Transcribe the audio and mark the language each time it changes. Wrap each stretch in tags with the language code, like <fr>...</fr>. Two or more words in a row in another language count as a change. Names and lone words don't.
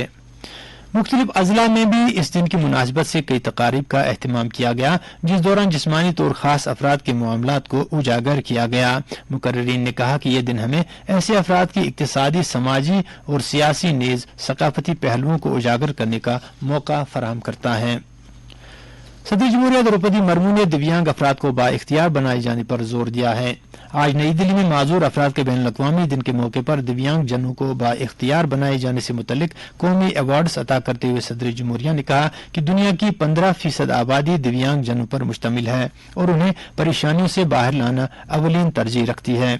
<ur>مختلف اضلاع میں بھی اس دن کی مناسبت سے کئی تقاریب کا اہتمام کیا گیا جس دوران جسمانی طور خاص افراد کے معاملات کو اجاگر کیا گیا. مقررین نے کہا کہ یہ دن ہمیں ایسے افراد کی اقتصادی، سماجی اور سیاسی نیز ثقافتی پہلوؤں کو اجاگر کرنے کا موقع فراہم کرتا ہے. صدر جمہوریہ دروپدی مرمو نے دیویانگ افراد کو با اختیار بنائے جانے پر زور دیا ہے. آج نئی دلی میں معذور افراد کے بین الاقوامی دن کے موقع پر دیویانگ جنوں کو با اختیار بنائے جانے سے متعلق قومی ایوارڈز عطا کرتے ہوئے صدر جمہوریہ نے کہا کہ دنیا کی 15% آبادی دیویانگ جنوں پر مشتمل ہے اور انہیں پریشانیوں سے باہر لانا اولین ترجیح رکھتی ہے.</ur>